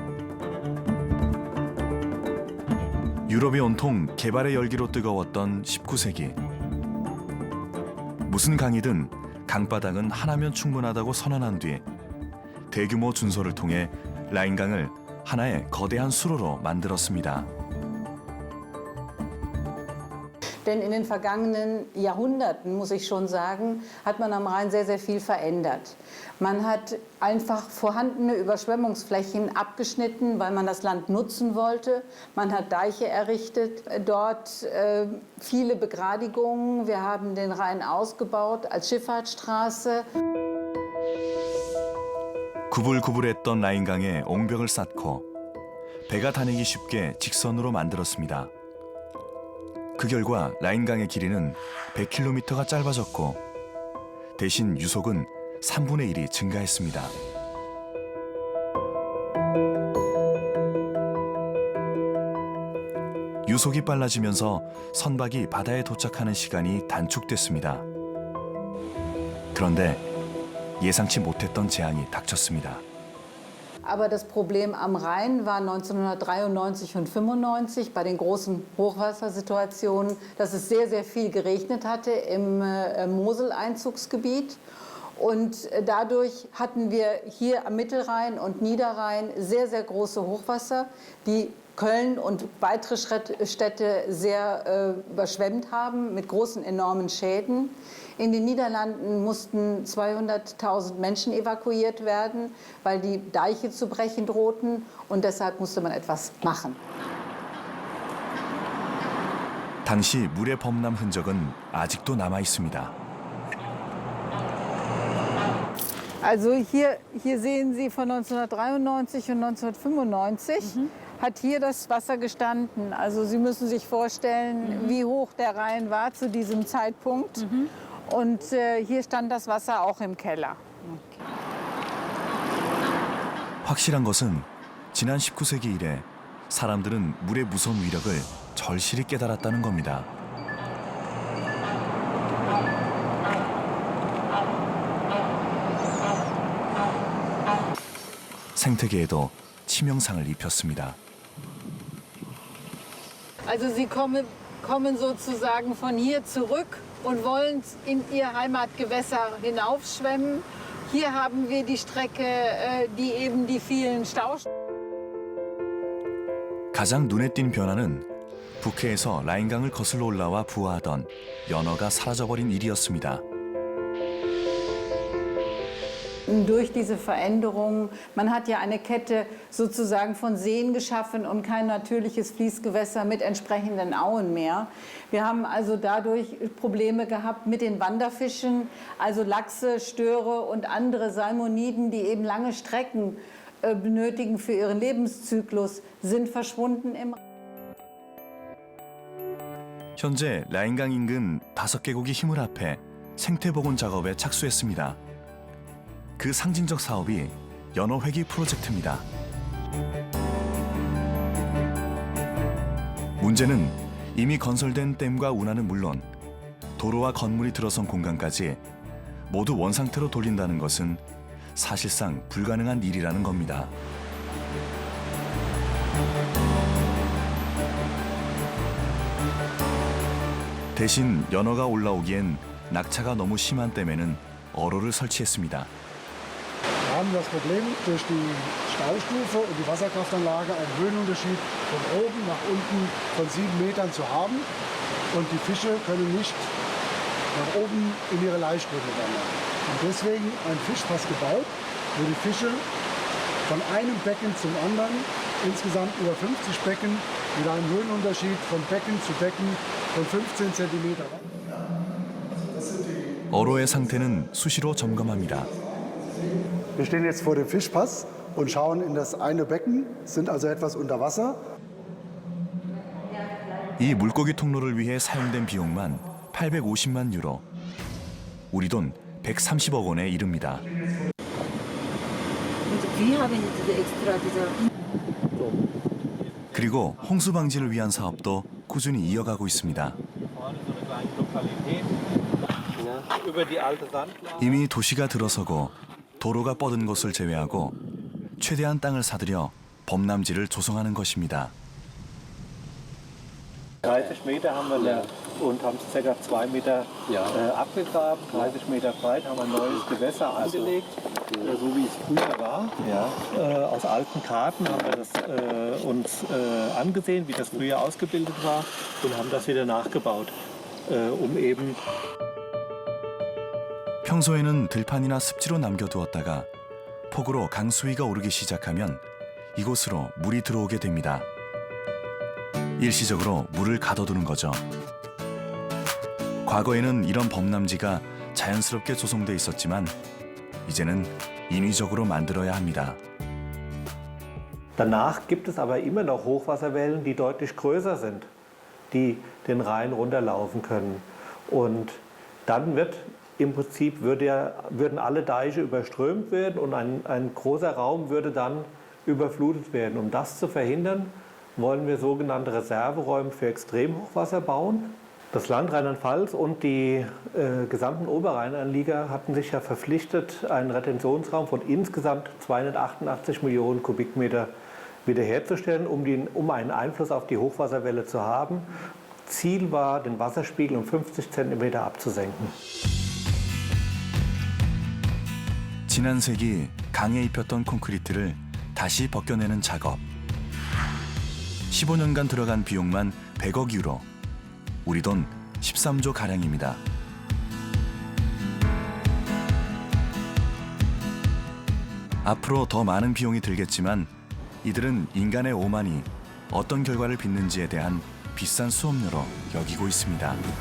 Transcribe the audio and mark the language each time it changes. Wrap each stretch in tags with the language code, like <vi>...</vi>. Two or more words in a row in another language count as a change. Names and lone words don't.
<ko>유럽이 온통 개발의 열기로 뜨거웠던 19세기. 무슨 강이든 강바닥은 하나면 충분하다고 선언한 뒤 대규모 준설을 통해 라인강을 하나의 거대한 수로로 만들었습니다.</ko> <de>Denn in den vergangenen Jahrhunderten, muss ich schon sagen, hat man am Rhein sehr, sehr viel verändert. Man hat einfach vorhandene Überschwemmungsflächen abgeschnitten, weil man das Land nutzen wollte. Man hat Deiche errichtet, dort viele Begradigungen. Wir haben den Rhein ausgebaut als Schifffahrtsstraße.</de> <ko>구불구불했던 라인강에 옹벽을 쌓고 배가 다니기 쉽게 직선으로 만들었습니다. 그 결과 라인강의 길이는 100km가 짧아졌고 대신 유속은 3분의 1이 증가했습니다. 유속이 빨라지면서 선박이 바다에 도착하는 시간이 단축됐습니다. 그런데 예상치 못했던 재앙이 닥쳤습니다.</ko> <de>Aber das Problem am Rhein war 1993 und 95 bei den großen Hochwassersituationen, dass es sehr, sehr viel geregnet hatte im Mosel-Einzugsgebiet. Und dadurch hatten wir hier am Mittelrhein und Niederrhein sehr, sehr große Hochwasser, die Köln und weitere Städte sehr überschwemmt haben mit großen, enormen Schäden. In den Niederlanden mussten 200.000 Menschen evakuiert werden, weil die Deiche zu brechen drohten. Und deshalb musste man etwas machen.</de> <ko>당시 물의 범람 흔적은 아직도 남아 있습니다.</ko> <de>Also hier sehen Sie von 1993 und 1995 hat hier das Wasser gestanden. Also Sie müssen sich vorstellen, wie hoch der Rhein war zu diesem Zeitpunkt. Und hier stand das Wasser auch im Keller.</de> <ko>확실한 것은 지난 19세기 이래 사람들은 물의 무서운 위력을 절실히 깨달았다는 겁니다. 생태계에도 치명상을 입혔습니다.</ko> <de>Also Sie kommen sozusagen von hier zurück und wollen in Ihr Heimatgewässer hinaufschwemmen. Hier haben wir die Strecke, die eben die vielen Staustellen.</de> <ko>가장 눈에 띈 변화는 북해에서 라인강을 거슬러 올라와 부화하던 연어가 사라져버린 일이었습니다.</ko> <de>Durch diese Veränderung, man hat ja eine Kette sozusagen von Seen geschaffen und kein natürliches Fließgewässer mit entsprechenden Auen mehr. Wir haben also dadurch Probleme gehabt mit den Wanderfischen, also Lachse, Störe und andere Salmoniden, die eben lange Strecken benötigen für ihren Lebenszyklus, sind verschwunden im</de> <ko>현재 라인강 인근 5개국이 힘을 합해 생태복원 작업에 착수했습니다. 그 상징적 사업이 연어 회기 프로젝트입니다. 문제는 이미 건설된 댐과 운하는 물론 도로와 건물이 들어선 공간까지 모두 원상태로 돌린다는 것은 사실상 불가능한 일이라는 겁니다. 대신 연어가 올라오기엔 낙차가 너무 심한 댐에는 어로를 설치했습니다.</ko> <de>Wir haben das Problem, durch die Staustufe und die Wasserkraftanlage einen Höhenunterschied von oben nach unten von 7 Metern zu haben. Und die Fische können nicht nach oben in ihre Laichströme wandern. Und deswegen ein Fischfass gebaut, wo die Fische von einem Becken zum anderen, insgesamt über 50 Becken, mit einem Höhenunterschied von Becken zu Becken von 15 Zentimeter.</de> <ko>어로의 상태는 수시로 점검합니다.</ko> <de>Wir stehen jetzt vor dem Fischfass und schauen in das eine Becken, sind also etwas unter Wasser.</de> <ko>이 물고기 통로를 위해 사용된 비용만 850만 유로. 우리 돈 130억 원에 이릅니다. 그리고 홍수 방지를 위한 사업도 꾸준히 이어가고 있습니다. 이미 도시가 들어서고 도로가 뻗은 곳을 제외하고 최대한 땅을 사들여 범람지를 조성하는 것입니다.</ko> <de>30 Meter haben wir und haben es ca. 2 Meter abgegraben, 30 Meter breit, haben ein neues Gewässer angelegt, so wie es früher war. Aus alten Karten haben wir das uns angesehen, wie das früher ausgebildet war und haben das wieder nachgebaut, um eben</de> <ko>평소에는 들판이나 습지로 남겨두었다가 폭우로 강수위가 오르기 시작하면 이곳으로 물이 들어오게 됩니다. 일시적으로 물을 가둬두는 거죠. 과거에는 이런 범람지가 자연스럽게 조성돼 있었지만 이제는 인위적으로 만들어야 합니다.</ko> <de>Danach gibt es aber immer noch Hochwasserwellen, die deutlich größer sind, die den Rhein runterlaufen können. Und dann wird im Prinzip würden alle Deiche überströmt werden und ein großer Raum würde dann überflutet werden. Um das zu verhindern, wollen wir sogenannte Reserveräume für Extremhochwasser bauen. Das Land Rheinland-Pfalz und die gesamten Oberrheinanlieger hatten sich ja verpflichtet, einen Retentionsraum von insgesamt 288 Millionen Kubikmeter wiederherzustellen, um einen Einfluss auf die Hochwasserwelle zu haben. Ziel war, den Wasserspiegel um 50 cm abzusenken.</de> <ko>지난 세기 강에 입혔던 콘크리트를 다시 벗겨내는 작업. 15년간 들어간 비용만 100억 유로. 우리 돈 13조 가량입니다. 앞으로 더 많은 비용이 들겠지만 이들은 인간의 오만이 어떤 결과를 빚는지에 대한 비싼 수업료로 여기고 있습니다.</ko>